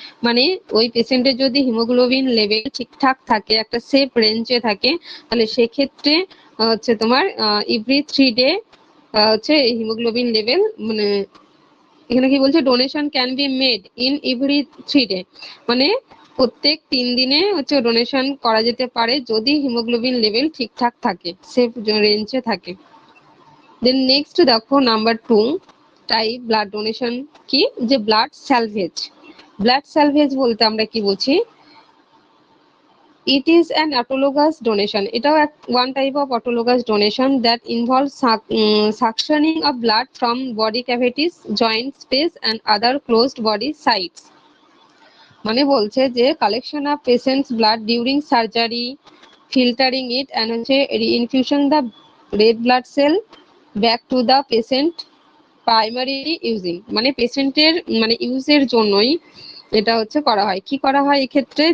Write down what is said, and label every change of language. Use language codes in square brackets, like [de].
[bn] মানে ওই পেশেন্টের যদি হিমোগ্লোবিন লেভেল ঠিকঠাক থাকে, একটা সেফ রেঞ্জে থাকে, তাহলে সেক্ষেত্রে হচ্ছে তোমার এভরি 3 ডে হচ্ছে হিমোগ্লোবিন লেভেল, মানে এখানে কি বলছে, [en] donation can be made in every 3 day, [bn] মানে প্রত্যেক 3 দিনে হচ্ছে ডোনেশন করা যেতে পারে যদি হিমোগ্লোবিন লেভেল ঠিকঠাক থাকে, সেফ রেঞ্জে থাকে। দেন নেক্সট দেখো, নাম্বার 2 টাইপ ব্লাড ডোনেশন কি, যে ব্লাড স্যালভেজ। ব্লাড স্যালভেজ বলতে আমরা কি বুঝি? [en] It is an autologous donation. এটাও one type of autologous donation that involves suctioning of blood from body cavities, joint space and other closed body sites. [bn] মানে বলছে যে [en] collection of patients blood during surgery, filtering it and হচ্ছে reinfusion the red blood cell back to the patient primarily using, [bn] মানে পেশেন্টের মানে ইউজের জন্যই এটা হচ্ছে করা হয়। কি করা হয় এক্ষেত্রে?